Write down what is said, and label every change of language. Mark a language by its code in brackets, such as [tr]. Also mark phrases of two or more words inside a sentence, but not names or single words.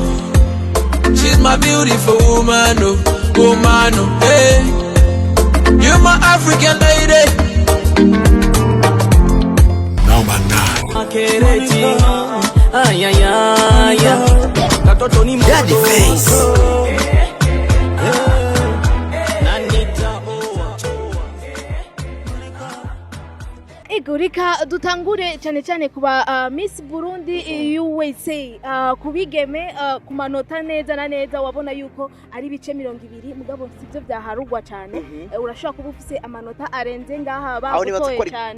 [en] She's my beautiful woman, hey. You're my African lady. Number 9. Daddy Face. [rn] Ego reka dutangure cyane cyane kuba Miss Burundi USA kubigeme ku manota neza na neza wabona yuko ari ibice 200 mugabo sivyo byaharugwa cyane urashobora kuba ufise amanota arenze ngaha bagutoye cyane